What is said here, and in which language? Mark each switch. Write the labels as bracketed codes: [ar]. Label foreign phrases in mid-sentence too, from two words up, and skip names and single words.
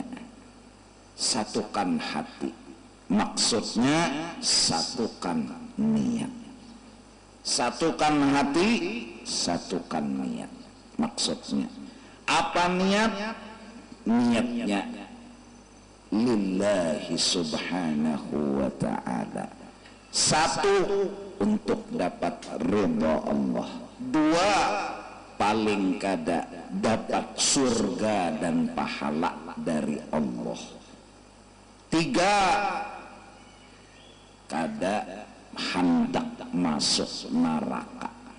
[id] Satukan hati, maksudnya satukan niat. Satukan hati, satukan niat, maksudnya apa niat? [ar] Niatnya لله سبحانه وتعالى. [id] Satu, untuk dapat ridha Allah. [bjn] Dua, paling kada dapat surga dan pahala dari Allah. Tiga, kada hendak masuk neraka.